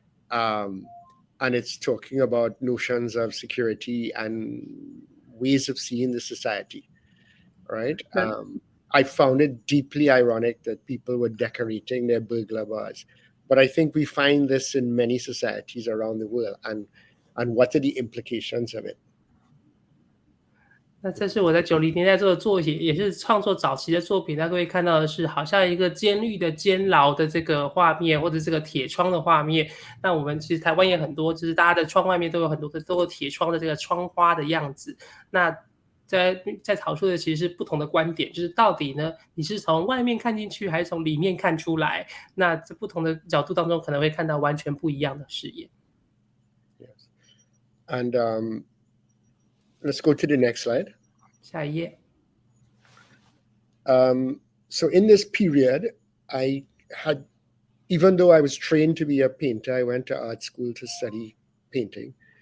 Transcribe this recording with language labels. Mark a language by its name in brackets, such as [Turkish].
[English] And it's talking about notions of security and ways of seeing the society, right? I found it deeply ironic that people were decorating their burglar bars. But I think we find this in many societies around the world, and what are the implications of it? [Chinese] 那这是我在90年代做的作品，也是创作早期的作品。那各位看到的是，好像一个监狱的监牢的这个画面，或者这个铁窗的画面。那我们其实台湾也很多，就是大家的窗外面都有很多的铁窗的这个窗花的样子。那在讨论的其实是不同的观点，就是到底呢你是从外面看进去还是从里面看出来，那在不同的角度当中可能会看到完全不一样的视野。 [English] Yes. And let's go to the next slide. [Chinese] 下一页。 [English] So in this period, I had, even though I was trained to be a painter, I went to art school to study painting.